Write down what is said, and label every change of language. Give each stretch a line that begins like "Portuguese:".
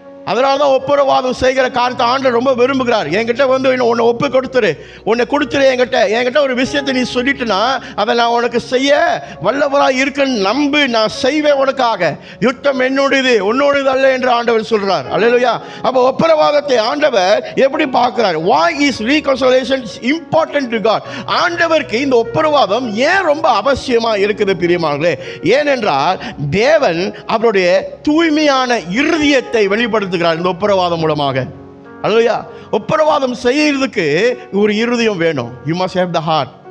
Tamil: அதனால தான் ஒப்புரவாதம் செய்கிற காரியத்தை ஆண்டவர் ரொம்ப விரும்புகிறார். என்கிட்ட வந்து உன்னை ஒப்பு கொடுத்துரு, உன்னை கொடுத்துரு, என்கிட்ட ஒரு விஷயத்தை நீ சொல்லிட்டுனா அதை நான் உனக்கு செய்ய வல்லவராக இருக்குன்னு நம்பு, நான் செய்வேன் உனக்காக. யுத்தம் என்னுடையது உன்னோடது அல்ல என்று ஆண்டவர் சொல்றார். அல்லேலூயா. அப்போ ஒப்புரவாதத்தை ஆண்டவர் எப்படி பார்க்கிறார்?
English: why is reconciliation important to God?
Tamil: ஆண்டவருக்கு இந்த ஒப்புரவாதம் ஏன் ரொம்ப அவசியமா இருக்குது பிரியமானவர்களே? ஏனென்றால் தேவன் அவருடைய தூய்மையான இருதயத்தை வெளிப்படுத்த இந்த ஒப்புரவாதம் மூலமாக. அல்லேலூயா. ஒப்புரவாதம் செய்யறதுக்கு ஒரு இருதயம் வேணும்.
English: you must have the heart.